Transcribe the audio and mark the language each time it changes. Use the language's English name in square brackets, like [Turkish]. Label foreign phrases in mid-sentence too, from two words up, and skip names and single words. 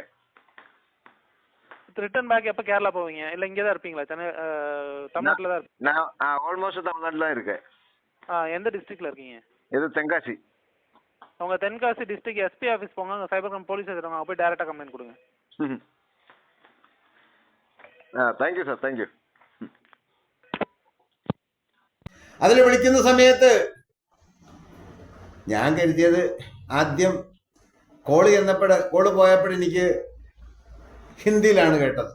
[English] return back [Tamil] எப்போ கேரளா போவீங்க? இல்லை இங்கே தான் இருப்பீங்களா? சென்னை தமிழ்நாட்டில் தான் இருப்பீங்க? நான் ஆல்மோஸ்ட் தமிழ்நாட்டில் தான் இருக்கேன். எந்த டிஸ்ட்ரிக்டில் இருக்கீங்க? இது தென்காசி. உங்கள் தென்காசி [English] district SP office [Tamil] போங்க, அங்கே [English] cyber crime police [Tamil] வச்சுருக்காங்க, போய் [English] directaaga complaint [Tamil] கொடுங்க. [English] Thank you sir, thank you. [Malayalam] അതിൽ വിളിക്കുന്ന സമയത്ത് ഞാൻ കരുതിയത് ആദ്യം കോള് പോയപ്പോഴെനിക്ക് ഹിന്ദിയിലാണ് കേട്ടത്.